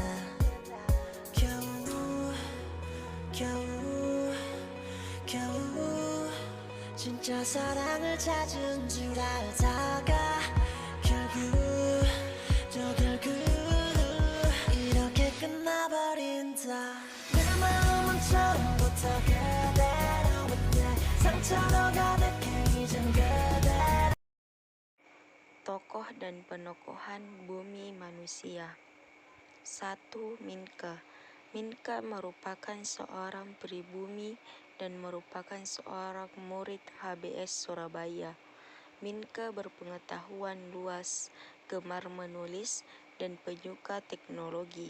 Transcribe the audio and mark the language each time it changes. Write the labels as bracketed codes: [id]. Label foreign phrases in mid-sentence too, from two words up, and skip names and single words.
[ko] 겨우 진짜 사랑을 찾은 줄 알다가 결국 이렇게 끝나버린다 내 마음은 처음부터 그대로였네 상처로 가득해 이젠 그대로. [id] Tokoh dan penokohan Bumi Manusia. 1. Minke. Minke merupakan seorang pribumi dan merupakan seorang murid HBS Surabaya. Minke berpengetahuan luas, gemar menulis, dan penyuka teknologi.